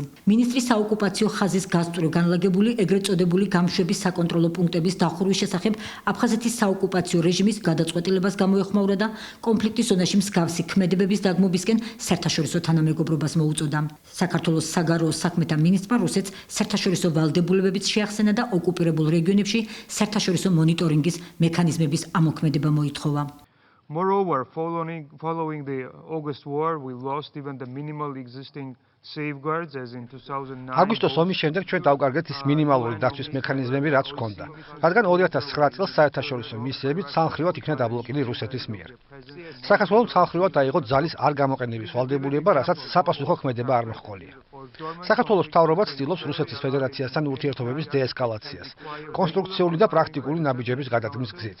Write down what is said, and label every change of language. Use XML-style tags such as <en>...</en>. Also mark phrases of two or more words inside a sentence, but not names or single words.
<ka>მინისტრის საოკუპაციო ხაზის გასწვრივ განლაგებული ეგრეთ წოდებული გამშვების საკონტროლო პუნქტების დახურვის შესახებ აფხაზეთის საოკუპაციო რეჟიმის გადაწყვეტილებას გამოეხმაურა და კონფლიქტის ზონაში მსგავსი ქმედებების დაგმობისკენ საერთაშორისო თანამეგობრობას მოუწოდა. საქართველოს საგარეო საქმეთა მინისტრმა რუსეთს საერთაშორისო ვალდებულებებიც შეახსენა და ოკუპირებულ რეგიონებში საერთაშორისო მონიტორინგის მექანიზმების ამოქმედება მოითხოვა.</ka> <en>Moreover, following the August war, we lost even the minimal existing safeguards as in 2009.</en> <ka>აგვისტოს ომის შემდეგ ჩვენ დავკარგეთ ის მინიმალური დაცვის მექანიზმები, რაც ჰქონდა, რადგან 2009 წელს საერთაშორისო მისიები ცალმხრივად იქნა დაბლოკილი რუსეთის მიერ. საქართველოს ცალმხრივად დაიღო ძალის არ გამოყენების ვალდებულება, რასაც საპასუხო ქმედება არ მოჰყოლია. საქართველოს მთავრობა ცდილობს რუსეთის ფედერაციასთან ურთიერთობების დეესკალაციას, კონსტრუქციული და პრაქტიკული ნაბიჯების გადადგმის გზით.</ka>